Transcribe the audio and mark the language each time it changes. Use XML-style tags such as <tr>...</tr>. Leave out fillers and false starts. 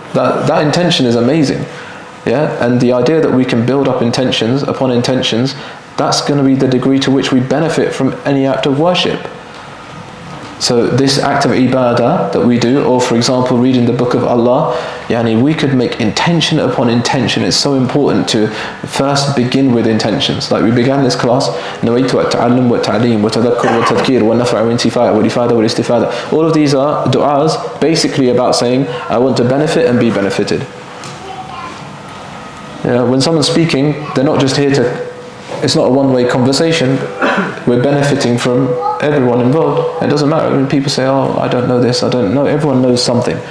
<en>That intention is amazing. And the idea that we can build up intentions upon intentions, that's going to be the degree to which we benefit from any act of worship. So this act of ibadah that we do, or for example reading the book of Allah, we could make intention upon intention. It's so important to first begin with intentions. Like we began this class,</en> <ar>نويت التعلم والتعليم وتذكر والتذكير والنفع والانتفاع والإفادة والاستفادة.</ar> <en>All of these are du'as basically about saying, I want to benefit and be benefited. When someone's speaking, they're not just here it's not a one-way conversation. We're benefiting from everyone involved. It doesn't matter when people say, oh, I don't know this, I don't know. Everyone knows something.</en>